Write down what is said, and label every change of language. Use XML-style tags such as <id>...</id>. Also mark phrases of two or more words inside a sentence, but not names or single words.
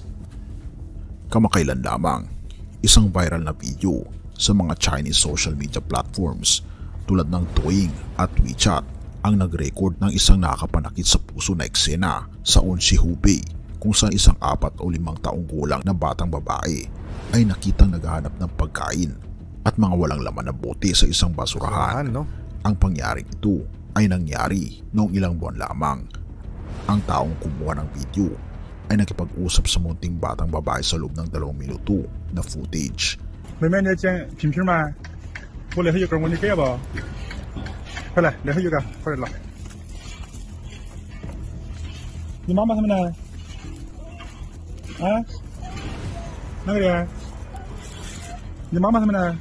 <tl>Kamakailan lamang, isang viral na video sa mga</tl> <en>Chinese social media platforms</en> <tl>tulad ng Douyin at WeChat ang nag-record ng isang nakakapanakit sa puso na eksena sa Onshi, Hubei, kung saan isang 4 o 5 taong gulang na batang babae ay nakitang naghahanap ng pagkain at mga walang laman na bote sa isang basurahan. Ang pangyaring ito ay nangyari noong ilang buwan lamang. Ang taong kumuha ng video ay nakipag-usap sa munting batang babae sa loob ng 2 minuto na footage.</tl> <zh>妹妹，你捡瓶瓶吗？我那头有根，我你给不？快来，那头有个，快点拿。你妈妈他们呢？啊？那个人？你妈妈他们呢？</zh>